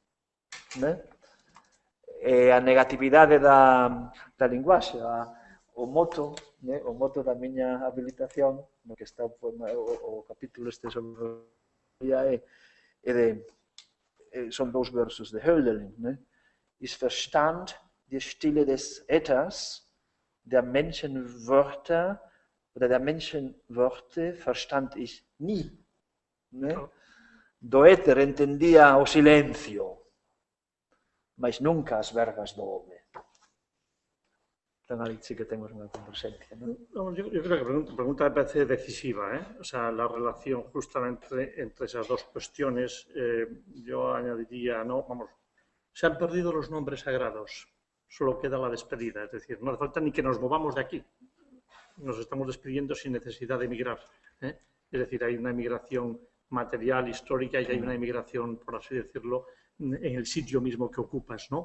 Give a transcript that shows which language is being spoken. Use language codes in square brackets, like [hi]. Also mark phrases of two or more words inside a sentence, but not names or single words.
[gl] A negatividade da linguaxe, o moto da miña habilitación, no que está o capítulo este sobre son dous versos de Hölderlin. [de] Ich verstand die Stille des Äthers, der Menschenwörter oder der Menschenworte verstand ich nie. [gl] Do éter entendía o silencio, mas nunca as vergas do home. Entón, ali sí que temos unha conversencia. [es] Yo creo que la pregunta me parece decisiva, O sea, la relación justamente entre esas dos cuestiones, yo añadiría, se han perdido los nombres sagrados, solo queda la despedida, es decir, no hace falta ni que nos movamos de aquí, nos estamos despidiendo sin necesidad de emigrar, Es decir, hay una emigración material, histórica, y que hay una inmigración, por así decirlo, en el sitio mismo que ocupas, ¿no?